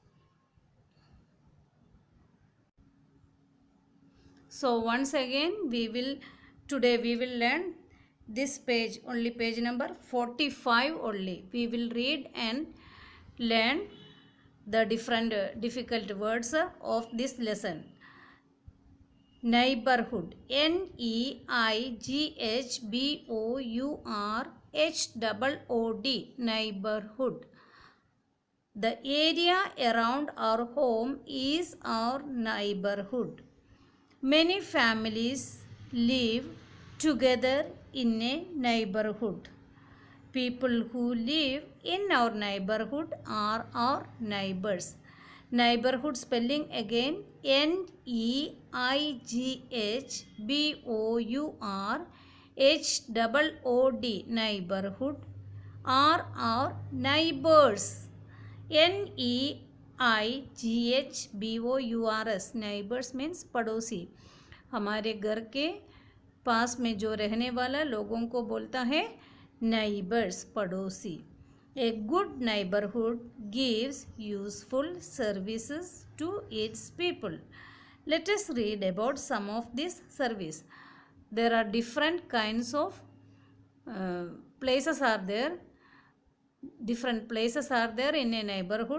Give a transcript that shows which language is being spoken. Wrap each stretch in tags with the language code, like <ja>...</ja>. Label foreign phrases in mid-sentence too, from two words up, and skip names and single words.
<en>So once again today we will learn this page, only page number 45 only. We will read and learn the different difficult words of this lesson. Neighborhood, N-E-I-G-H-B-O-U-R-H-O-O-D, neighborhood. The area around our home is our neighborhood. Many families live together in a neighborhood. People who live in our neighborhood are our neighbors. Neighborhood spelling again, Neighborhood. Neighborhood are our neighbors. Neighbors. Neighbors means</en> <hi>पड़ोसी. हमारे घर के पास में जो रहने वाला लोगों को बोलता है neighbors, पड़ोसी.</hi> <en>A good neighborhood gives useful services to its people. Let us read about some of this service. There are different kinds of places are there. Different places are there in a neighborhood.</en>